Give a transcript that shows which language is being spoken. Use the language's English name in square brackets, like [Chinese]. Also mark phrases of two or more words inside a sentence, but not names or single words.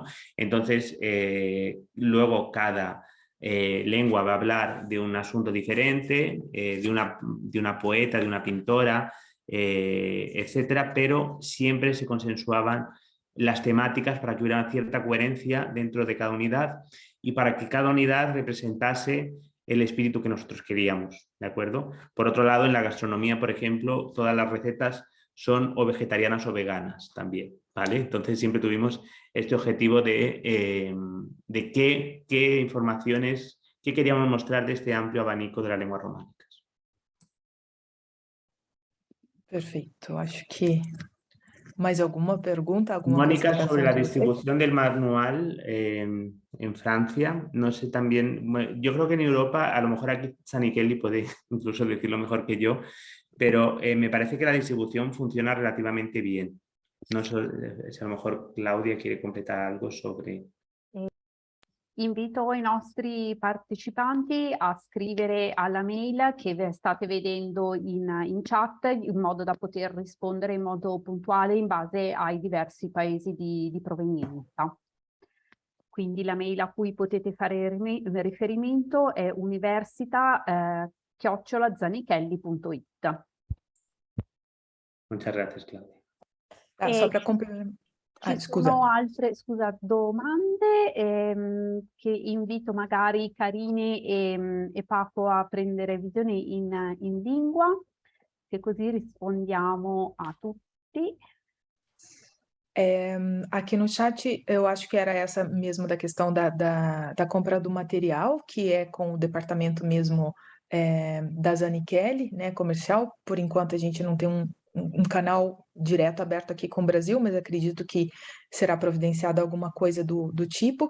[Spanish] Entonces, luego cada lengua va a hablar de un asunto diferente, de una poeta, de una pintora, etcétera, pero siempre se consensuaban las temáticas para que hubiera una cierta coherencia dentro de cada unidad y para que cada unidad representase el espíritu que nosotros queríamos, ¿de acuerdo? Por otro lado, en la gastronomía, por ejemplo, todas las recetas son o vegetarianas o veganas también, ¿vale? Entonces siempre tuvimos este objetivo de qué informaciones, qué queríamos mostrar de este amplio abanico de las lenguas románicas. [Portuguese] Perfeito, acho que mais alguma pergunta, alguma Mónica, consideração [Spanish] sobre la [Portuguese] de vocês? [Spanish] distribución del manual en Francia, no sé también, yo creo que en Europa, a lo mejor aquí Sani Kelly puede incluso decirlo mejor que yo, pero me parece que la distribución funciona relativamente bien. No sé si a lo mejor Claudia quiere completar algo sobre... [Italian] Invito i nostri partecipanti a scrivere alla mail che state vedendo in chat, in modo da poter rispondere in modo puntuale in base ai diversi paesi di provenienza. Quindi la mail a cui potete fare riferimento è università@zanichelli.it. [Spanish] Muchas gracias, Claudia. [Portuguese] Só para complementar. [Italian] Ci Scusa. sono altre, domande che invito magari Karine e Paco a prendere visione in lingua, che così rispondiamo a tutti. [Portuguese] Aqui no chat, eu acho que era essa mesmo da questão da compra do material, que é com o departamento mesmo da Zanichelli, né, comercial. Por enquanto a gente não tem um canal direto aberto aqui com o Brasil, mas acredito que será providenciada alguma coisa do tipo.